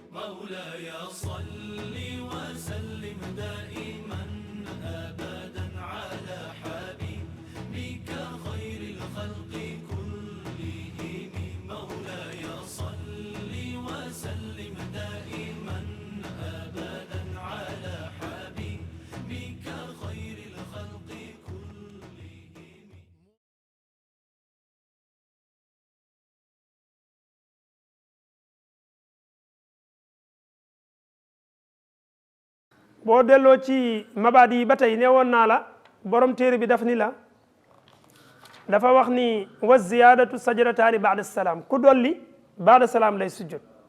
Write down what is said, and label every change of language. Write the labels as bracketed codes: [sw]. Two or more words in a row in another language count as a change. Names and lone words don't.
[ar] مولاي صل وسلم دائما أبدا على حبيبك خير الخلق كلهم مولاي صل وسلم دائما أبدا على حبيبك خير الخلق كلهم. [wo] boo delloo ci mabaadi yi ba tey ne woon naa la borom téere bi daf ni la dafa wax ni [ar] وزيادة سجدتين بعد السلام [wo] ku dolli [ar] بعد السلام [wo] lay sujjot